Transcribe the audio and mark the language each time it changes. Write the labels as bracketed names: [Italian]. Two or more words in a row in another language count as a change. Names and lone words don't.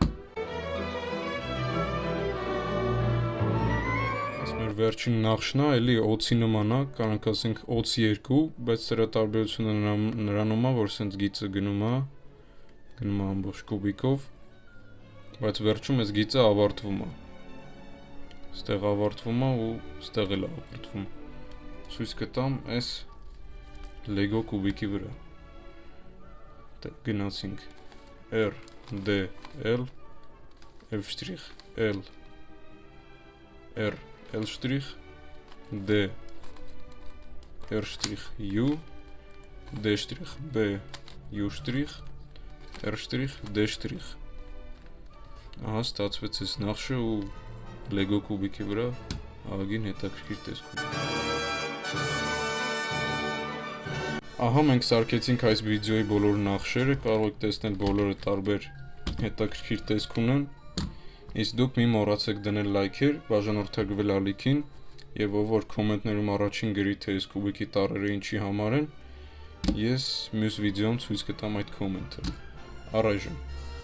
[Armenian] Այս մեր վերջին նախշն է, էլի օծի նման է, կարանք ասենք օծ 2, բայց դրա տարբերությունը նրանում է, որ սենց գիծը գնում է ամբողջ կուբիկով, բայց վերջում այս գիծը ավարտվում է։ Ստեղ ավարտվում է ու ստեղ էլ ավարտվում։ Ցույց կտամ այս Lego կուբիկի վրա։ Գնացինք R D L F' L R L' D R' U D' B U' R' D'։ Ահա ստացվեց այս նախշը ու Lego կուբիկի վրա ահագին հետաքրքիր տեսքում։ Ահա մենք սարքեցինք այս վիդեոյի բոլոր նախշերը, կարող եք տեսնել բոլորը տարբեր հետաքրքիր տեսք ունեն, իսկ դուք մի մոռացեք դնել լայքեր, բաժանորդագրվել ալիքին, եւ ով որ կոմենտներում առաջին գրի թե այս կուբիկի տառերը ինչի համար են, ես մյուս վիդեոում ցույց կտամ այդ կոմենտը։ Առայժմ